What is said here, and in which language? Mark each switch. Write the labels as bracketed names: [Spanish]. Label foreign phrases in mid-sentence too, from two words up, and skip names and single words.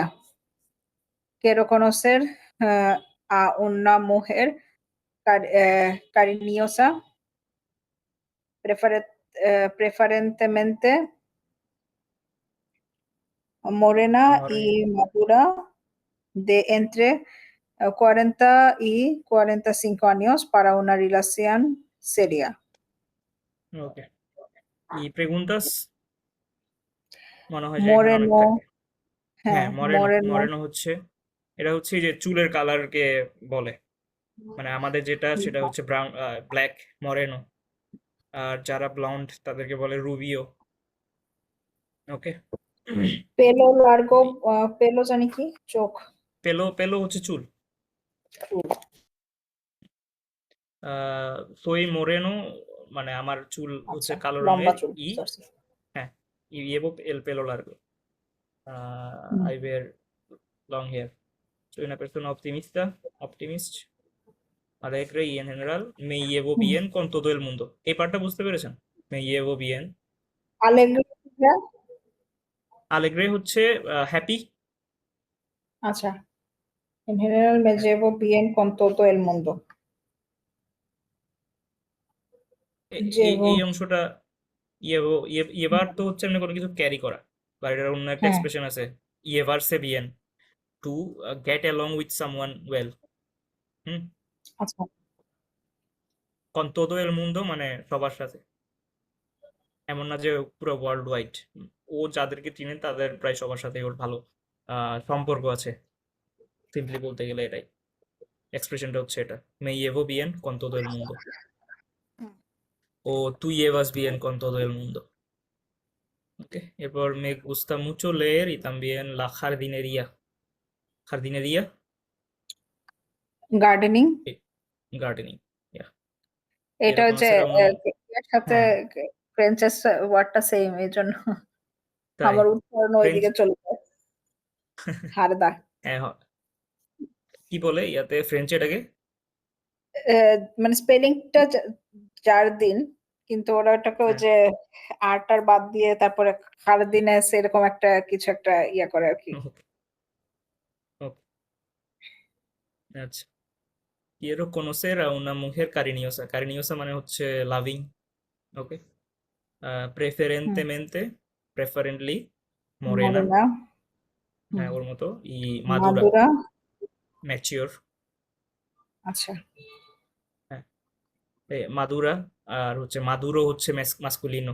[Spanish] Quiero conocer a una mujer cariñosa, preferentemente morena y madura, de entre 40 y 45 años para una relación seria. [Bangla] ওকে। এই preguntas মনে হয় যে এখানে অনেক Moreno, থাকবে। হ্যাঁ, মরেনো moreno, মরেনো হচ্ছে, এটা হচ্ছে এই যে চুলের কালারকে বলে, মানে আমাদের যেটা সেটা হচ্ছে ব্রাউন, ব্ল্যাক, মরেনো। আর যারা ব্লন্ড তাদেরকে বলে রুবিও। ওকে। [Spanish] pelo largo, pelo [Bangla] জানি কি চোখ। [Spanish] pelo pelo [Bangla] হচ্ছে চুল। [Spanish] soy moreno [Bangla] মানে আমার চুল হচ্ছে আচ্ছা, কালো লম্বা রঙের। চুল। ই Sorry. হ্যাঁ, [Spanish] y llevo el pelo largo. [English] I wear long hair. [Spanish] Soy una persona optimist, alegre y en general me llevo [Bangla] হুম। [Spanish] bien con todo el mundo. [Bangla] এই পার্টটা বুঝতে পেরেছেন? [Spanish] Me llevo bien. Alegría, [Bangla] Alegre হচ্ছে হ্যাপি। আচ্ছা, [Spanish] en general me llevo bien con todo el mundo. [Bangla] এই Llevo, এই অংশটা [Spanish] llevo llevar [Bangla] তো হচ্ছে এমনি কোনো কিছু ক্যারি করা, বা এটার অন্য একটা হ্যাঁ, এক্সপ্রেশন আছে, [Spanish] llevarse bien, [English] to get along with someone well. [Bangla] হুম। আচ্ছা, [Spanish] con todo el mundo [Bangla] মানে সবার সাথে, এমন না যে পুরো [English] world wide. [Bangla] ও যাদেরকে চিনে তাদের প্রায় সবার সাথে ওর ভালো সম্পর্ক আছে, সিম্পলি বলতে গেলে এটাই এক্সপ্রেশনটা হচ্ছে এটা, [Spanish] me llevo bien con todo el mundo, o tú llevas bien con todo el mundo. [Bangla] ওকে, এরপর [Spanish] me gusta mucho leer y también la jardinería. Jardinería, [Bangla] গার্ডেনিং। গার্ডেনিং, ইয়া। এটা quiero হচ্ছে [Spanish] conocer a una, [Bangla] এর সাথে হ্যাঁ ফ্রেঞ্চের ওয়ার্ডটা সেম, এই জন্য তাই, আমার উচ্চারণ ফ্রেঞ্চ, ওইদিকে চলে যায়। হারদা। হ্যাঁ কি বলে ইয়াতে ফ্রেঞ্চ এটাকে? মানে স্পেলিংটা জার্দিন, কিন্তু ওরা ওটাকে ওই হ্যাঁ, যে আরটার বাদ দিয়ে তারপরে খারদিনেস এরকম একটা কিছু একটা ইয়া করে আর কি। ওকে ওকে, আচ্ছা। [Spanish] quiero conocer a una mujer cariñosa. [Bangla] Cariñosa মানে হচ্ছে লাভিং। ওকে। হুম, [Spanish] preferentemente, preferently morena, [Bangla] মরেনা, হুম, হ্যাঁ ওর মতো। [Spanish] y madura, [Bangla] মাদুরা, ম্যাচিওর। আচ্ছা, হ্যাঁ, মাদুরা। আর হচ্ছে মাদুরো হচ্ছে মাস্কুলিনো।